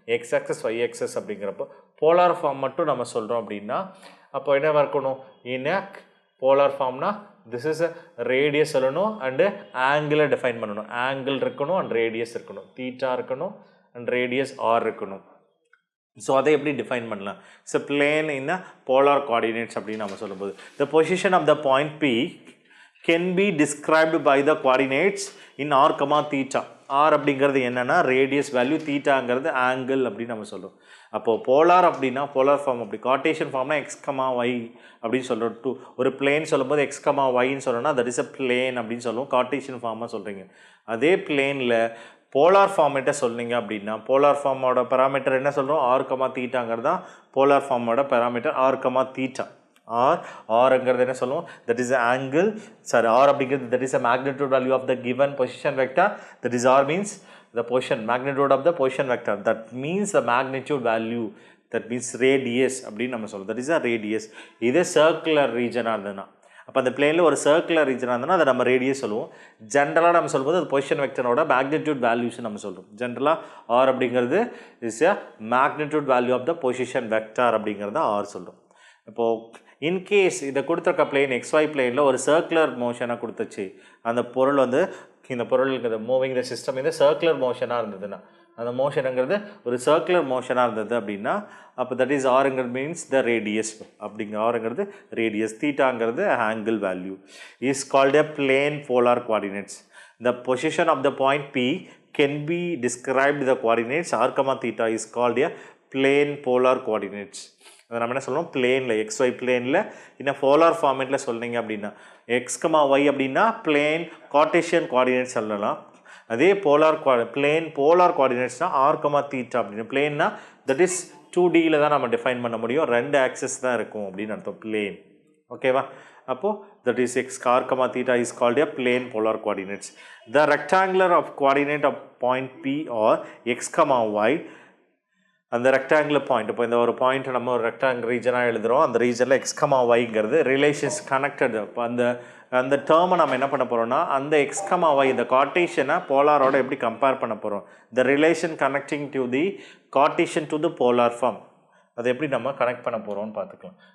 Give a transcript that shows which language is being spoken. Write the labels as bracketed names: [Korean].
[Tamil] X access Y access அப்படிங்கிறப்போ polar form மட்டும் நம்ம சொல்கிறோம் அப்படின்னா அப்போ என்ன இருக்கணும், இன் polar ஃபார்ம்னா [English] this is a radius [Tamil] சொல்லணும் அண்டு ஆங்கிளை டிஃபைன் பண்ணணும். ஆங்கிள் இருக்கணும் அண்ட் ரேடியஸ் இருக்கணும், தீட்டா இருக்கணும் அண்ட் ரேடியஸ் ஆர் இருக்கணும். ஸோ அதை எப்படி டிஃபைன் பண்ணலாம், ஸோ பிளேன் இன் போலார் கோஆர்டினேட்ஸ் அப்படின்னு நம்ம சொல்லும்போது [English] The position of the point P can be described by the coordinates in r, theta. [Tamil] r அப்படிங்கிறது என்னன்னா ரேடியஸ் வேல்யூ, தீட்டாங்கிறது ஆங்கிள் அப்படின்னு நம்ம சொல்கிறோம். அப்போது போலார் அப்படின்னா போலார் ஃபார்ம் அப்படி, கார்டேஷியன் ஃபார்ம்னா x, y அப்படின்னு சொல்கிறோம். ஒரு பிளேன் சொல்லும்போது x, yன்னு சொல்லணும்னா [English] that is a plane [Tamil] அப்படின்னு சொல்லுவோம். கார்டேஷியன் ஃபார்மாக சொல்கிறீங்க. அதே பிளேனில் போலார் ஃபார்மேட்டை சொன்னீங்க அப்படின்னா போலார் ஃபார்மோட பேராமீட்டர் என்ன சொல்கிறோம், r, தீட்டாங்கிறது தான் polar ஃபார்மோட parameter r, theta. [English] r என்ன சொல்லுவோம், that is the angle, sorry, r அப்படிங்கிறது that is the magnitude value of the given position vector, that is r means the position, magnitude of the position vector, that means the magnitude value, that means radius [Tamil] அப்படின்னு நம்ம சொல்லுவோம், [English] that is a radius. [Tamil] இது circular region இருந்ததுன்னா, அப்போ அந்த பிளேனில் ஒரு circular ரீஜனாக இருந்ததுன்னா அதை நம்ம ரேடியஸ் சொல்லுவோம். ஜென்ரலாக நம்ம சொல்லும்போது அது பொசிஷன் வெக்டரோட மேக்னிடியூட் வேல்யூஸ் நம்ம சொல்கிறோம். ஜென்ரலாக ஆர் அப்படிங்கிறது [English] is a magnitude value of the position vector [Tamil] அப்படிங்கிறத ஆர் சொல்கிறோம். இப்போது இன்கேஸ் இதை கொடுத்துருக்க பிளேன் XY பிளேனில் ஒரு சர்க்குலர் மோஷனாக கொடுத்துச்சு, அந்த பொருள் வந்து இந்த பொருளுக்கு [English] moving the system [Tamil] இந்த சர்க்குலர் மோஷனாக இருந்ததுன்னா, அந்த மோஷனுங்கிறது ஒரு சர்க்குலர் மோஷனாக இருந்தது அப்படின்னா அப்போ that is ஆருங்கிறது means the radius அப்படிங்கிற ஆருங்கிறது radius, தீட்டாங்கிறது angle value. [English] Is called a plane polar coordinates. The position of the point P can be described the coordinates r, theta is called a plane polar coordinates. [Tamil] அதை நம்ம என்ன சொல்லணும், பிளேனில் XY பிளேனில் இன்னும் polar ஃபார்மேட்டில் சொன்னீங்க அப்படின்னா x, y அப்படின்னா பிளேன் கார்டேஷியன் கோஆர்டினேட்ஸ் சொல்லலாம். அதே பிளேன் போலார் கோஆர்டினேட்ஸ்னால் r, theta அப்படின்னு. பிளேன்னா தட் இஸ் 2Dயில் தான் நம்ம டிஃபைன் பண்ண முடியும், 2 ஆக்சஸ் தான் இருக்கும் அப்படின்னு அர்த்தம் பிளேன். ஓகேவா? [English] அப்போது that is x, r, theta is called a plane polar coordinates. The rectangular of coordinate of point P or x, y, [Tamil] அந்த ரெக்டாங்குலர் பாயிண்ட், இப்போ இந்த ஒரு பாயிண்ட்டை நம்ம ஒரு ரெக்டாங்குலர் ரீஜனாக எழுதுகிறோம், அந்த ரீஜனில் x, yங்கிறது ரிலேஷன்ஸ் கனெக்டட். இப்போ அந்த டேர்மை நம்ம என்ன பண்ண போகிறோம்னா அந்த x, y இந்த கார்டேஷனை போலாரோட எப்படி கம்பேர் பண்ண போகிறோம், [English] the relation connecting to the Cartesian to the polar form, [Tamil] அதை எப்படி நம்ம கனெக்ட் பண்ண போகிறோம்னு பார்த்துக்கலாம்.